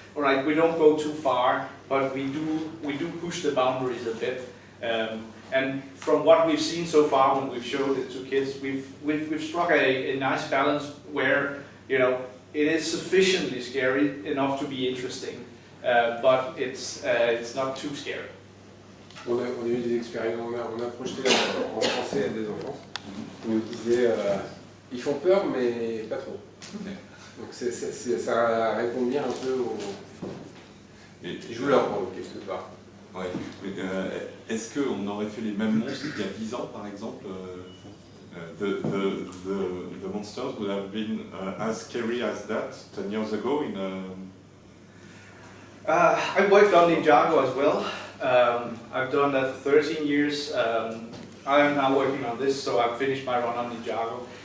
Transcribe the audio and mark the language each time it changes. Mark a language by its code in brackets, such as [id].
[en] All right, we don't go too far, but we do push the boundaries a bit. And from what we've seen so far when we've showed it to kids, we've struck a nice balance where, you know, it is sufficiently scary enough to be interesting, but it's not too scary. [fr] On a eu des expériences, on a projeté en français à des enfants. Ils nous disaient, ils font peur, mais pas trop. Donc ça répond bien un peu aux... Ils jouent leur rôle quelque part. Ouais. Est-ce qu'on aurait fait les mêmes monstres il y a 10 ans, par exemple? [en] The monsters would have been as scary as that 10 years ago in I worked on Ninjago as well. I've done that for 13 years. I am now working on this, so I've finished my run on Ninjago.